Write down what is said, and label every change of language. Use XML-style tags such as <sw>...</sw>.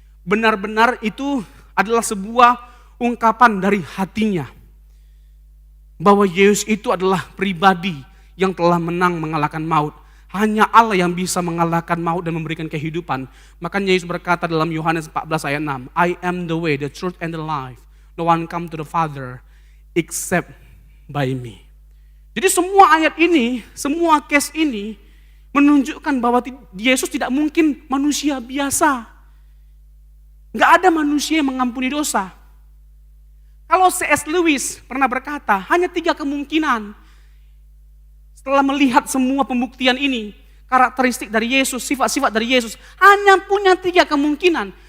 <id>Benar-benar itu adalah sebuah ungkapan dari hatinya. Bahwa Yesus itu adalah pribadi yang telah menang mengalahkan maut. Hanya Allah yang bisa mengalahkan maut dan memberikan kehidupan. Makanya Yesus berkata dalam Yohanes 14 ayat 6,</id> <en>I am the way, the truth, and the life. No one come to the Father except by me.</en> <id>Jadi semua ayat ini, semua case ini, menunjukkan bahwa Yesus tidak mungkin manusia biasa. Nggak ada manusia yang mengampuni dosa. Kalau C.S. Lewis pernah berkata, hanya 3 kemungkinan. Setelah melihat semua pembuktian ini, karakteristik dari Yesus, sifat-sifat dari Yesus, hanya punya 3 kemungkinan.</id>